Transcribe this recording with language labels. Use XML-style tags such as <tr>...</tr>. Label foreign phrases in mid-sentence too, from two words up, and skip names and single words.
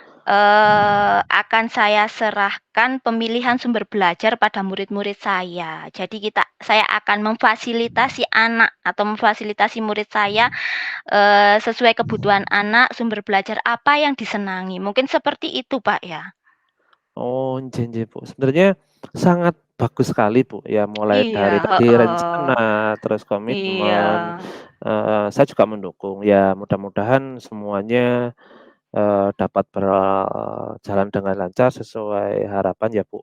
<id>Akan saya serahkan pemilihan sumber belajar pada murid-murid saya. Jadi saya akan memfasilitasi anak atau memfasilitasi murid saya, sesuai kebutuhan anak, sumber belajar apa yang disenangi. Mungkin seperti itu, Pak, ya?</id> <jv>Oh, nggih nggih, Bu.</jv> <id>Sebenarnya sangat bagus sekali, Bu, ya mulai Iya, dari tadi heeh. rencana, terus Iya. komitmen, saya juga mendukung. Ya mudah-mudahan semuanya, dapat berjalan dengan lancar sesuai harapan ya, Bu.</id>